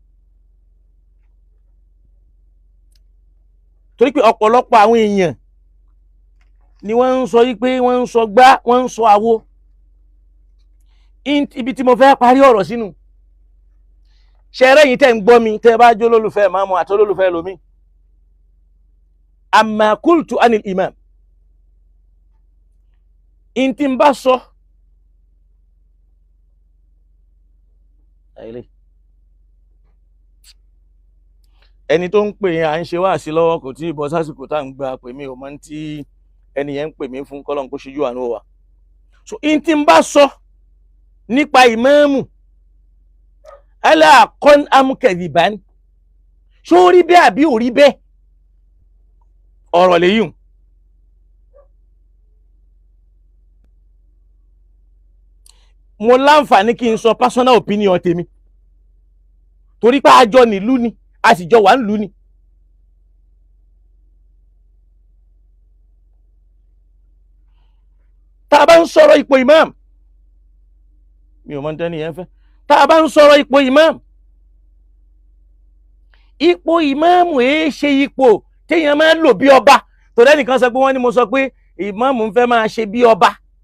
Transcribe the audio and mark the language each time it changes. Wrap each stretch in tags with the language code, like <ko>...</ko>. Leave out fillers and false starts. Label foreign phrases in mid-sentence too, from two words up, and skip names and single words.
<yo>torí pé ọ̀pọ̀lọpọ̀ àwọn èèyàn ni wọ́n ń sọ yí pé wọ́n ń sọ gbá wọ́n ń sọ àwo. ibi tí mo fẹ́ parí ọ̀rọ̀ sínú ṣẹrẹ́ yìí tẹ́ ń gbọ́ mi tẹ́ bá jó lólùfẹ́ ìmáàmù àti olólùfẹ́ lómi.</yo> <ar>أما قلت عن الإمام</ar> <yo>in tí ń bá sọ ẹni tó ń pè yẹn à ń ṣe wáàsí lọ́wọ́ kò tí ì bọ́ sásìkò tá à ń gba pè mí ò mọ̀ tí ẹni yẹn ń pè mí fún kọ́lọ́n kó ṣíjú àánú wa. so in tí ń bá sọ nípa ìmáàmù aláàkọ́n amúkẹ̀dìbán ṣó rí bẹ́ẹ̀ àbí ò rí bẹ́ẹ̀ ọ̀rọ̀ lèyìn. mo láǹfààní kí n sọ</yo> <en>personal opinion</en> <yo>tèmi torí pé àjọ nílùú ni a sì jọ wà nílùú ni. tá a bá ń sọ̀rọ̀ ipò imam mi ò mọ̀ tẹ́ni yẹn fẹ́ tá a bá ń sọ̀rọ̀ ipò imam èé ṣe ipò téèyàn máa ń lò bí ọba tó lẹ́nìkan sọ pé wọ́n ní mo sọ pé imam ń fẹ́ máa ṣe bí ọba.</yo>